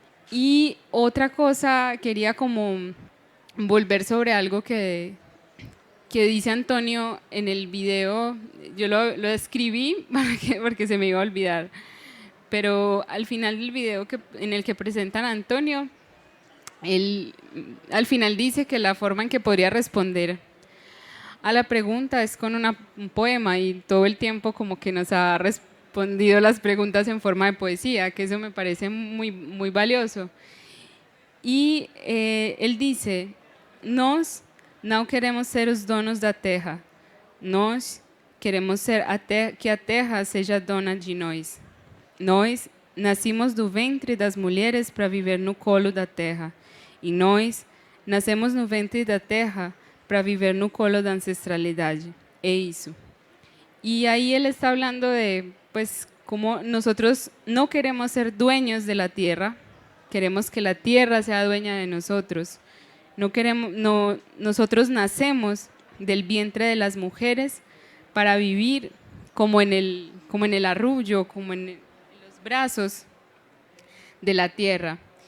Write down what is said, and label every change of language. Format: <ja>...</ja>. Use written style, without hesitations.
<es>Y otra cosa, quería como volver sobre algo que dice Antonio en el video, yo lo escribí porque se me iba a olvidar, pero al final del video en el que presentan a Antonio, él al final dice que la forma en que podría responder a la pregunta es con un poema y todo el tiempo como que nos ha respondido las preguntas en forma de poesía, que eso me parece muy, muy valioso.</es> <pt>Y él dice, nós não queremos ser os donos da terra, nós queremos ser que a terra seja dona de nós. Nós nascimos do ventre das mulheres para viver no colo da terra, e nós nascemos no ventre da terra para viver no colo da ancestralidade. É isso.</pt> <es>Y ahí él está hablando de, pues, cómo nosotros no queremos ser dueños de la tierra, queremos que la tierra sea dueña de nosotros. Nosotros nacemos del vientre de las mujeres para vivir como en el arrullo, como en los brazos de la tierra.</es>